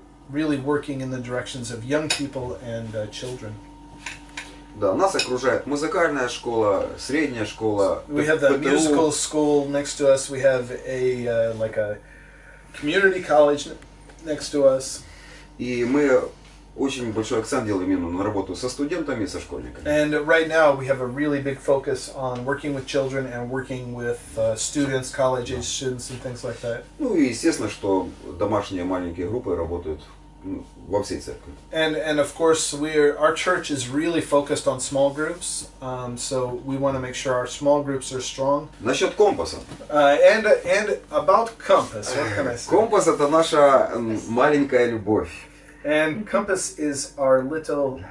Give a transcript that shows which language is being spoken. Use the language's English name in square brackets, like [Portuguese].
[English] really working in the directions of young people and children. [Russian] Да, нас окружает музыкальная школа, средняя школа, [English] We have the [Russian] ПТУ. [English] musical school next to us. We have a like a community college next to us. [Russian] И мы очень большой акцент делаем именно на работу со студентами и со школьниками. [English] And right now we have a really big focus on working with children and working with students, college-age students and things like that. [Russian] Ну и естественно, что домашние маленькие группы работают во всей церкви. [English] And of course our church is really focused on small groups, so we want to make sure our small groups are strong. [Russian] Насчет компаса. [English] And about Compass, what can I say? [Russian] Компас это наша маленькая любовь. [English] And Compass is our little